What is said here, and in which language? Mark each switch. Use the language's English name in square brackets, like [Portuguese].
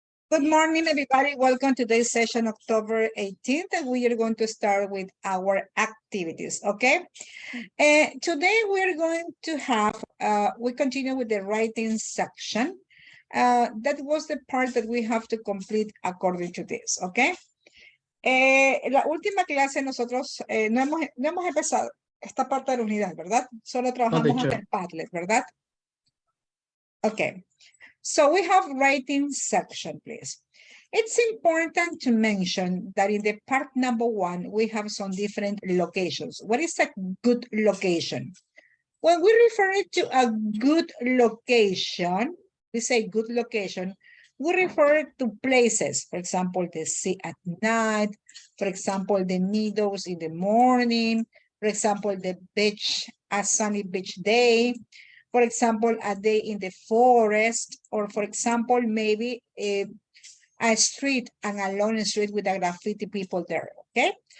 [English] Good morning, everybody. Welcome to today's session, October 18th, and we are going to start with our activities, okay? Today, we're going to have, we continue with the writing section. That was the part that we have to complete according to this, okay? [Spanish] La última clase nosotros no hemos empezado esta parte de la unidad, ¿verdad? Solo trabajamos en el Padlet, ¿verdad? [English] Okay. So we have writing section, please. It's important to mention that in the part number 1, we have some different locations. What is a good location? When we refer to a good location, we say good location, we refer to places, for example, the sea at night, for example, the meadows in the morning, for example, the beach, a sunny beach day, for example, a day in the forest, or for example, maybe a street and a long street with a graffiti people there, okay?